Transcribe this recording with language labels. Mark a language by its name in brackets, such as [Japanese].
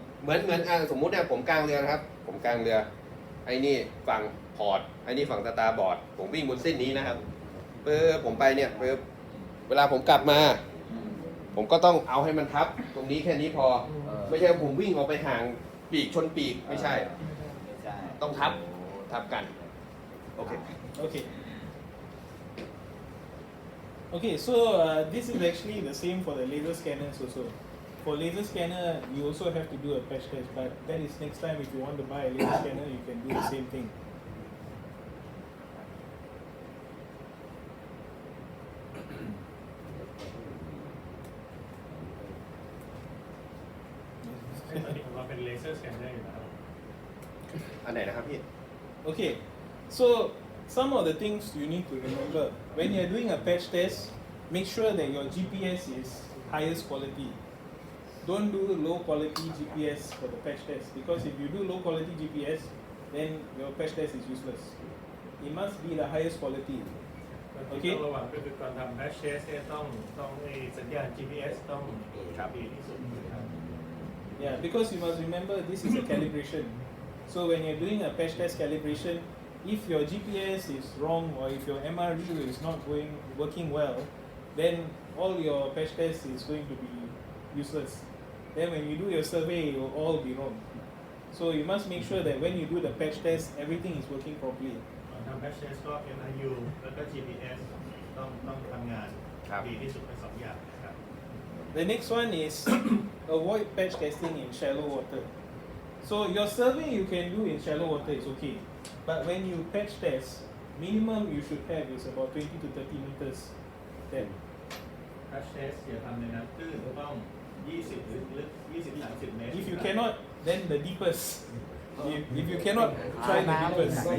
[Thai] เหมือนสมมุติเนี่ยผมกลางเรือนะครับผมกลางเรือไอ้นี่ฝั่งพอร์ตไอ้นี่ฝั่งสตาร์บอร์ดผมวิ่งบนเส้นนี้นะครับผมไปเนี่ยเวลาผมกลับมา ผมก็ต้องเอาให้มันทับตรงนี้แค่นี้พอไม่ใช่ผมวิ่งออกไปห่างปีกชนปีกไม่ใช่ต้องทับกันโอเค [English] Okay, so this is actually the same for the laser scanners also. For laser scanner, you also have to do a patch test, but that is next time if you want to buy a laser scanner, you can do the same thing. [Thai] laser scanner อยู่แล้ว อันไหนนะครับพี่ [English] Okay, so some of the things you need to remember when you're doing a patch test, make sure that your GPS is highest quality. Don't do low quality GPS for the patch test because if you do low quality GPS, then your patch test is useless. It must be the highest quality. [Thai] ที่ต้องระวังก็คือก่อนทำ patch test เนี่ยต้องสัญญาณ GPS ต้องดีที่สุดนะครับ [English] Yeah, because you must remember this is a calibration. So when you're doing a patch test calibration, if your GPS is wrong or if your MRU is not working well, then all your patch test is going to be useless. Then when you do your survey, it will all be wrong. So you must make sure that when you do the patch test, everything is working properly. [Thai] ทำ patch test ก็ MRU แล้วก็ GPS ต้องทำงานดีที่สุดทั้งสองอย่างครับ [English] The next one is avoid patch testing in shallow water. So your survey you can do in shallow water is okay, but when you patch test, minimum you should have is about 20 to 30 meters depth. [Thai] patch test อย่าทำในน้ำตื้นต้อง20 หรือลึก20-30 เมตร [English] If you cannot, then the deepest. If you cannot, try the deepest.